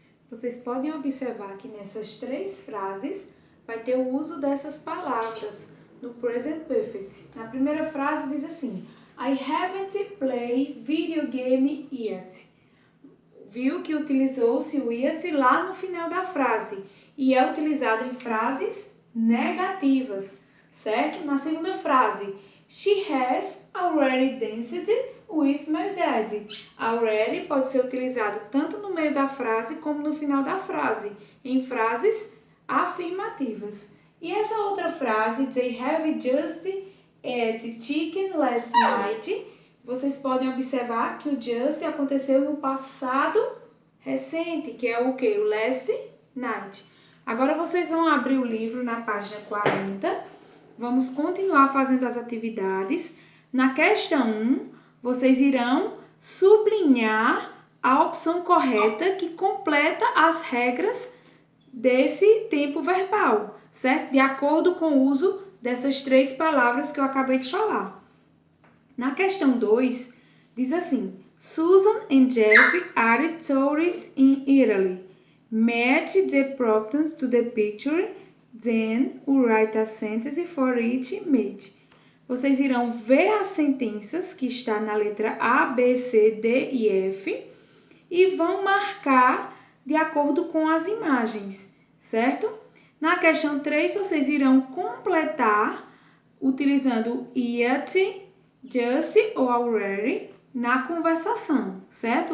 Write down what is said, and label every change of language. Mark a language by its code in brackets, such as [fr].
[pt] Vocês podem observar que nessas três frases vai ter o uso dessas palavras no present perfect. Na primeira frase diz assim: [en] I haven't played video game yet. [pt] Viu que utilizou-se o yet lá no final da frase e é utilizado em frases negativas, certo? Na segunda frase, [en] she has already danced with my dad. [pt] Already pode ser utilizado tanto no meio da frase como no final da frase, em frases afirmativas. E essa outra frase, [en] they have just ate chicken last night, [pt] vocês podem observar que o just aconteceu no passado recente, que é o que? O last night. Agora vocês vão abrir o livro na página 40. Vamos continuar fazendo as atividades. Na questão 1, vocês irão sublinhar a opção correta que completa as regras desse tempo verbal, certo? De acordo com o uso dessas três palavras que eu acabei de falar. Na questão 2, diz assim: [en] Susan and Jeff are tourists in Italy. Match the prompts to the picture, then write a sentence for each match. [pt] Vocês irão ver as sentenças que está na letra A, B, C, D e F e vão marcar de acordo com as imagens, certo? Na questão 3, vocês irão completar utilizando yet, just ou already na conversação, certo?